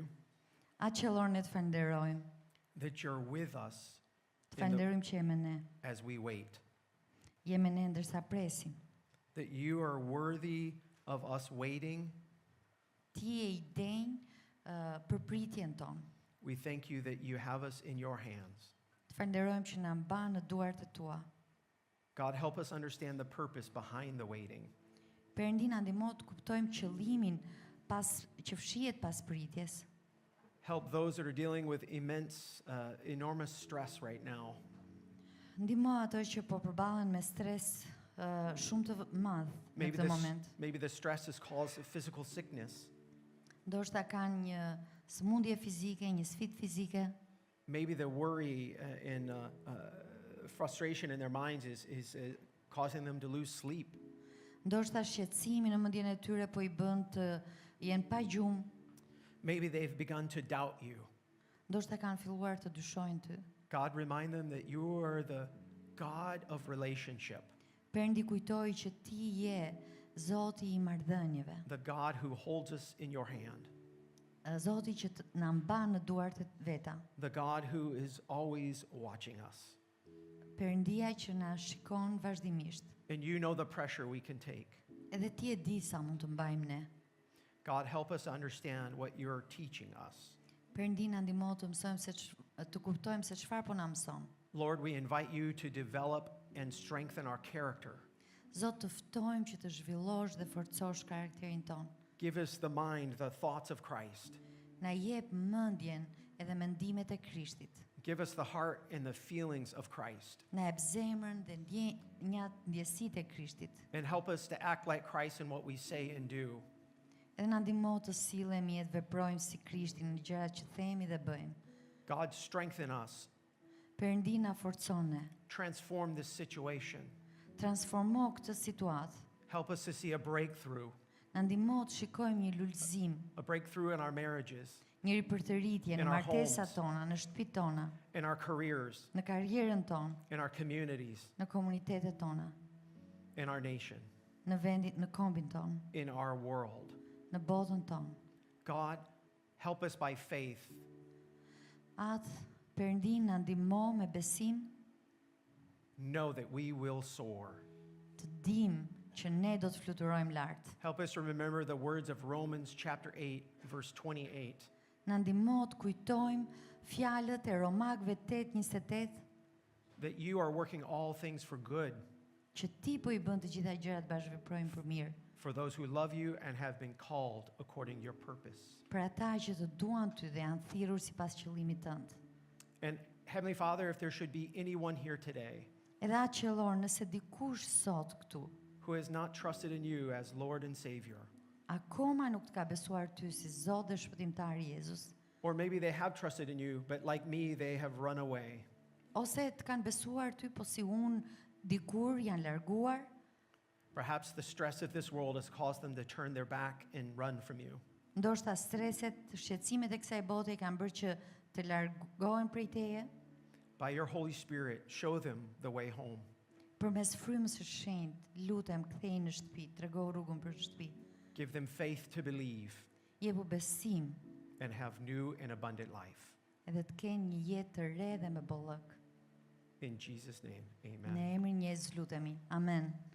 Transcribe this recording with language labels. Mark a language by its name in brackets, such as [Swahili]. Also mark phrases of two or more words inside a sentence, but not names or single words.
[Albanian] Atë qellor ne të falenderojmë. [English] that you're with us [Albanian] Të falenderojmë që jemi ne. [English] as we wait, [Albanian] Jemi ne ndërsa presim. [English] that you are worthy of us waiting. [Albanian] Ti e i denj për pritjen tonë. [English] We thank you that you have us in your hands. [Albanian] Të falenderojmë që na mban në duart e tua. [English] God, help us understand the purpose behind the waiting. [Albanian] Perëndi na ndihmo të kuptojmë qëllimin që fshihet pas pritjes. [English] Help those that are dealing with enormous stress right now. [Albanian] Ndihmo ato që po përballen me stres shumë të madh në këtë moment. [English] Maybe the stress is caused of physical sickness. [Albanian] Ndoshta kanë një sëmundje fizike, një sfidë fizike. [English] Maybe the worry and frustration in their minds is causing them to lose sleep. [Albanian] Ndoshta shqetësimi në mendjen e tyre po i bën të jenë pa gjumë. [English] Maybe they've begun to doubt you. [Albanian] Ndoshta kanë filluar të dyshojnë ty. [English] God, remind them that you are the God of relationship, [Albanian] Perëndi kujtoi që ti je Zoti i marrëdhënieve. [English] the God who holds us in your hand, [Albanian] Zoti që na mban në duart e veta. [English] the God who is always watching us. [Albanian] Perëndia që na shikon vazhdimisht. [English] And you know the pressure we can take. [Albanian] Edhe ti e di sa mund të mbajmë ne. [English] God, help us understand what you're teaching us. [Albanian] Perëndi na ndihmo të mësojmë të kuptojmë se çfarë po na mëson. [English] Lord, we invite you to develop and strengthen our character. [Albanian] Zot, të ftojmë që të zhvillosh dhe forcosh karakterin ton. [English] Give us the mind, the thoughts of Christ. [Albanian] Na jep mendjen edhe mendimet e Krishtit. [English] Give us the heart and the feelings of Christ. [Albanian] Na jep zemrën dhe ndjesitë e Krishtit. [English] And help us to act like Christ in what we say and do. [Albanian] Edhe na ndihmo të sillemi e të veprojmë si Krishti në gjërat që themi dhe bëjmë. [English] God, strengthen us. [Albanian] Perëndi na forcon ne. [English] Transform this situation. [Albanian] Transformo këtë situatë. [English] Help us to see a breakthrough, [Albanian] Na ndihmo të shikojmë një lulëzim, [English] a breakthrough in our marriages, [Albanian] një ripërtëritje në [English] In our [Albanian] martesat [English] homes. [Albanian] tona, në shtëpitë tona, [English] in our careers, [Albanian] në karrierën tonë, [English] in our communities, [Albanian] në komunitetet tona, [English] in our nation, [Albanian] në vendin, në kombin tonë, [English] in our world. [Albanian] në botën tonë. [English] God, help us by faith [Albanian] Atë Perëndi na ndihmo me besim [English] know that we will soar. [Albanian] të dim që ne do të fluturojmë lart. [English] Help us to remember the words of Romans chapter 8, verse 28. [Albanian] Na ndihmo të kujtojmë fjalët e Romakëve 8:28 [English] That you are working all things for good [Albanian] që ti po i bën të gjitha gjërat bashkëveprojnë për mirë. [English] for those who love you and have been called according to your purpose. [Albanian] Për ata që të duan ty dhe janë thirrur sipas qëllimit tënd. [English] And Heavenly Father, if there should be anyone here today [Albanian] Edhe atë qellor, nëse dikush sot këtu [English] who has not trusted in you as Lord and Savior, [Albanian] akoma nuk të ka besuar ty si Zot dhe shpëtimtari Jezus, [English] or maybe they have trusted in you, but like me, they have run away. [Albanian] ose të kanë besuar ty, po si unë dikur janë larguar, [English] Perhaps the stress of this world has caused them to turn their back and run from you. [Albanian] ndoshta streset, shqetësimet e kësaj bote i kanë bërë që të largohen prej teje. [English] By your Holy Spirit, show them the way home. [Albanian] Përmes frymës së shenjtë, lutem kthej në shtëpi, trego rrugën për shtëpi. [English] Give them faith to believe [Albanian] Jepu besim [English] and have new and abundant life. [Albanian] edhe të kenë një jetë të re dhe me bollëk. [English] In Jesus' name, amen. [Albanian] Në emrin e Jezusit lutemi. Amen.